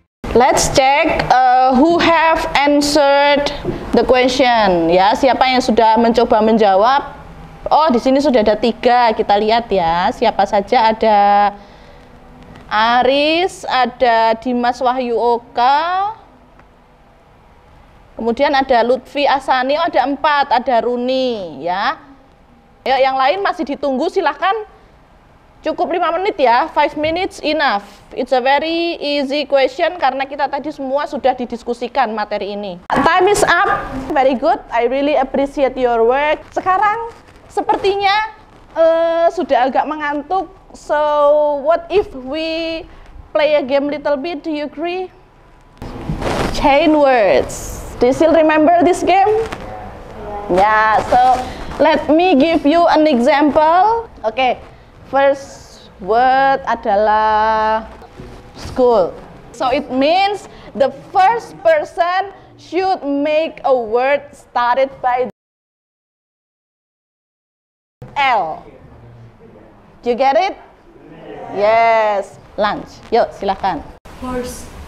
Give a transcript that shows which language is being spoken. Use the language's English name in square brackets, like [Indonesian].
[English] Let's check who have answered the question. [Indonesian] Ya, siapa yang sudah mencoba menjawab? Oh, di sini sudah ada 3. Kita lihat ya, siapa saja. Ada Aris, ada Dimas Wahyu Oka, kemudian ada Lutfi Asani. Oh, ada 4. Ada Runi. Ya, yang lain masih ditunggu. Silahkan. Cukup 5 menit ya, [English] 5 minutes enough. It's a very easy question [Indonesian] karena kita tadi semua sudah didiskusikan materi ini. [English] Time is up. Very good. I really appreciate your work. [Indonesian] Sekarang sepertinya sudah agak mengantuk. [English] So what if we play a game little bit? Do you agree? Chain words. Do you still remember this game? Yeah. So let me give you an example. Okay. First word adalah school. So it means the first person should make a word started by L. Do you get it? Yes. Lunch. [Indonesian] Yuk, silakan. [English] Horse.